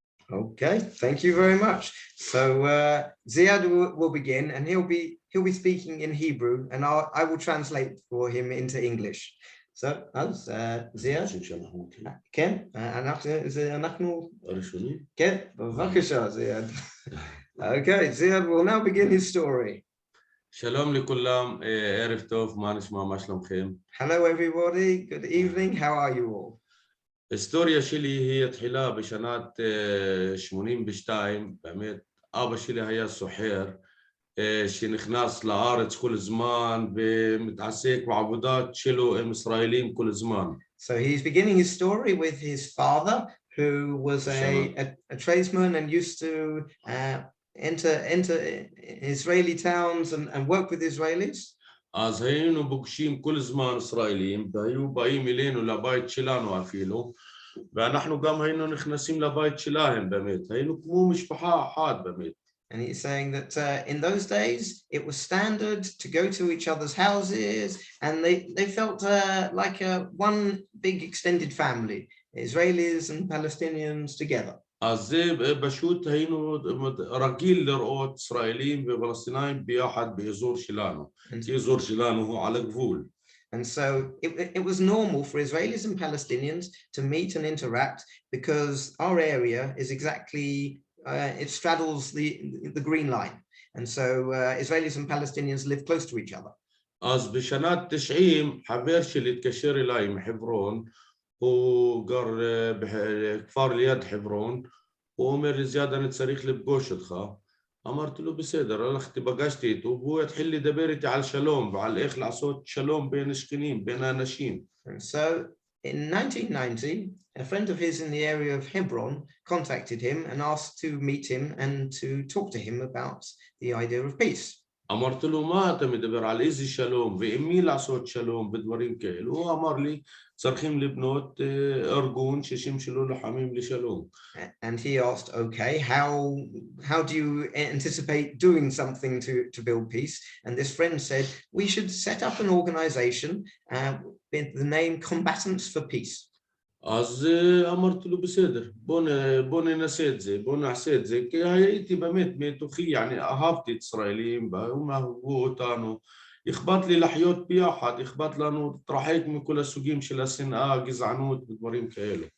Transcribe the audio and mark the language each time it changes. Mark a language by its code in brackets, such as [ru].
[en] Okay, thank you very much. So Ziad will begin, and he'll be speaking in Hebrew, and I will translate for him into English. So, as [he] Ziad, כן, אנחנו כן, בבקשה, Ziad. [en] Okay, Ziad will now begin his story. [he] שלום לכולם, ערב טוב, מה נשמע, מה שלומכם? [en] Hello everybody, good evening, how are you all? [he] ההיסטוריה שלי היא התחילה בשנת 82, באמת אבא שלי היה סוחר שנכנס לארץ כל הזמן ומתעסק בעבודת שלו עם ישראלים כל הזמן. [en] So he's beginning his story with his father, who was a tradesman and used to enter Israeli towns and work with Israelis. [he] אז היינו פוגשים כל זמן ישראלים והיו באים אלינו לבית שלנו אפילו, ואנחנו גם היינו נכנסים לבית שלהם באמת, היינו כמו משפחה אחת באמת. [en] And he's saying that in those days it was standard to go to each other's houses, and they felt like one big extended family, Israelis and Palestinians together. [he] אז זה פשוט היינו רגיל לראות ישראלים ופלסטינאים ביחד באזור שלנו, כי האזור שלנו הוא על הגבול. [en] And so it was normal for Israelis and Palestinians to meet and interact because our area is exactly, it straddles the green line. And so Israelis and Palestinians live close to each other. [he] אז בשנת 90 חבר שלי התקשר אליי מחברון, הוא גר בכפר ליד חברון, הוא אומר לי, זיאד, אני צריך לפגוש אותך. אמרתי לו, בסדר, הלכתי, פגשתי איתו, והוא התחיל לדבר איתי על שלום ועל איך לעשות שלום בין השכנים, בין האנשים. [en] So in 1990, a friend of his in the area of Hebron contacted him and asked to meet him and to talk to him about the idea of peace. [he] אמרתי לו, מה אתה מדבר על איזה שלום ועם מי לעשות שלום ודברים כאלו? הוא אמר לי, צריכים לבנות ארגון ששימשו לוחמים לשלום. [en] And he asked, okay, how do you anticipate doing something to build peace? And this friend said, we should set up an organization with the name Combatants for Peace. [he] אז אמרתי לו, בסדר, בוא ננסה את זה, בוא נעשה את זה, כי הייתי באמת מתוכי, [ar] يعني [he] אהבתי את ישראלים, והם אהבו אותנו, אכפת לי לחיות ביחד, אכפת לנו להתרחק מכל הסוגים של השנאה, גזענות ודברים כאלו.